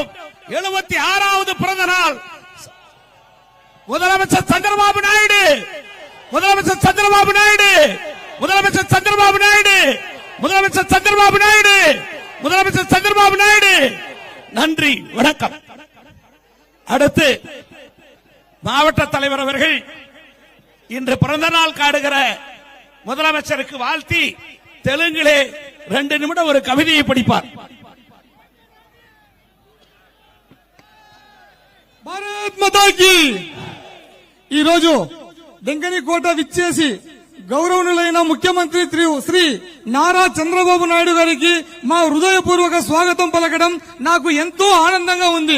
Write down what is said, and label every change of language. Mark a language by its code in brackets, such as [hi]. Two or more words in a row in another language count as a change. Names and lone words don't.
[ta] 76வது பிறந்த நாள் முதலமைச்சர் சந்திரபாபு நாயுடு, முதலமைச்சர் சந்திரபாபு நாயுடு, முதலமைச்சர் சந்திரபாபு நாயுடு, முதலமைச்சர் சந்திரபாபு நாயுடு, முதலமைச்சர் சந்திரபாபு நாயுடு. நன்றி, வணக்கம். அடுத்து மாவட்ட தலைவர் அவர்கள் இன்று பிறந்த நாள் காடுகிற முதலமைச்சருக்கு வாழ்த்தி தெலுங்கிலே 2 நிமிடம் ஒரு கவிதையை படிப்பார். [hi] भारत माता की [te] ఈ రోజు దెంగనికోట విచ్చేసి గౌరవనీయులైన ముఖ్యమంత్రి శ్రీ నారా చంద్రబాబు నాయుడు గారికి మా హృదయపూర్వక స్వాగతం పలకడం నాకు ఎంతో ఆనందంగా ఉంది.